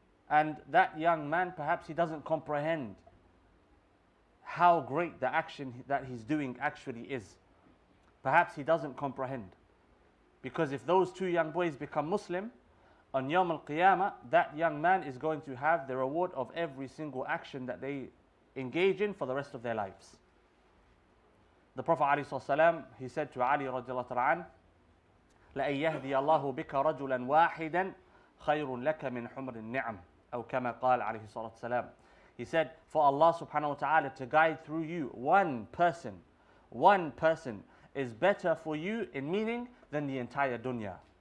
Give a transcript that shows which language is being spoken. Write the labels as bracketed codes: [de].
[en] And that young man, perhaps he doesn't comprehend how great the action that he's doing actually is. Perhaps he doesn't comprehend. Because if those two young boys become Muslim, on Yawm al-Qiyamah, that young man is going to have the reward of every single action that they engage in for the rest of their lives. The Prophet ﷺ, he said to Ali radiallahu anhu, [ar] لَأَن يَهْدِيَ اللَّهُ بِكَ رَجُلًا وَاحِدًا خَيْرٌ لَكَ مِنْ حُمْرِ النِّعَمِ أو كما قال عليه الصلاة والسلام. [en] He said, for Allah subhanahu wa ta'ala to guide through you one person is better for you in meaning than the entire dunya.